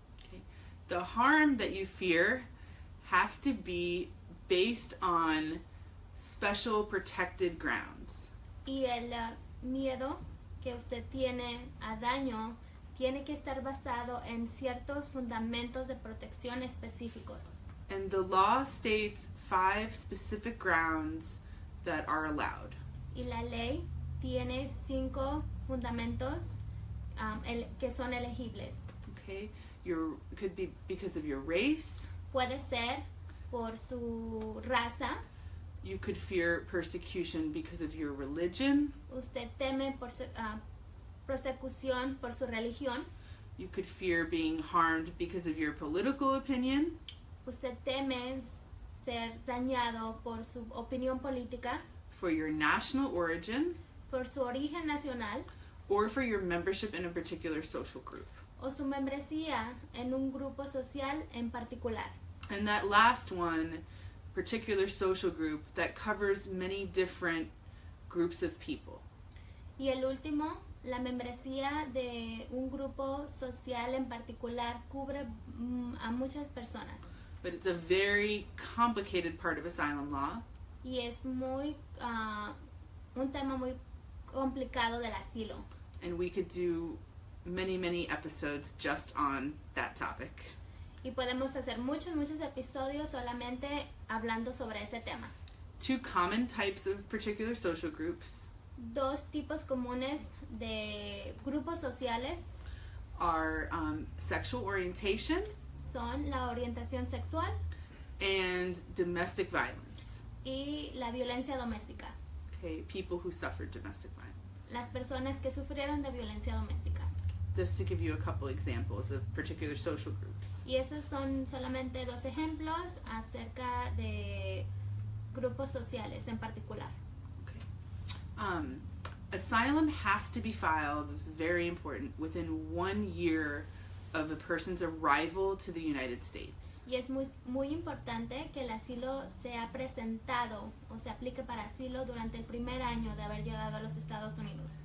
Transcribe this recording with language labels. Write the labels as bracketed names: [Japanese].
[English] Okay. The harm that you fear has to be based on special protected grounds. [Spanish] Y el miedo que usted tiene a daño tiene que estar basado en ciertos fundamentos de protección específicos. [English] And the law states 5 specific grounds that are allowed. [Spanish] Y la ley tiene 5 fundamentos que son elegibles. [English] Okay, could be because of your race. [Spanish] Puede ser por su raza. [English] You could fear persecution because of your religion. [Spanish] Usted teme persecución por su religión. [English] You could fear being harmed because of your political opinion. [Spanish] Usted teme ser dañado por su opinión política. [English] For your national origin. [Spanish] Por su origen nacional. [English] Or for your membership in a particular social group. [Spanish] O su membresía en un grupo social en particular. [English] And that last one, particular social group, that covers many different groups of people. [Spanish] Y el último, la membresía de un grupo social en particular cubre a muchas personas. [English] But it's a very complicated part of asylum law. [Spanish] Y es muy un tema muy complicado del asilo. [English] And we could do many episodes just on that topic. [Spanish] Y podemos hacer muchos episodios solamente hablando sobre ese tema. [English] 2 common types of particular social groups. [Spanish] Dos tipos comunes de grupos sociales [English] are sexual orientation [Spanish] son la orientación sexual [English] and domestic violence. [Spanish] y la violencia doméstica. [English] Okay, people who suffered domestic violence. [Spanish] Las personas que sufrieron de violencia doméstica. [English] Just to give you a couple examples of particular social groups. [Spanish] Y esos son solamente dos ejemplos acerca de grupos sociales en particular. [English] Okay. Asylum has to be filed, this is very important, within 1 year of a person's arrival to the United States. [Spanish] Y es muy importante que el asilo sea presentado o se aplique para asilo durante el primer año de haber llegado a los Estados Unidos.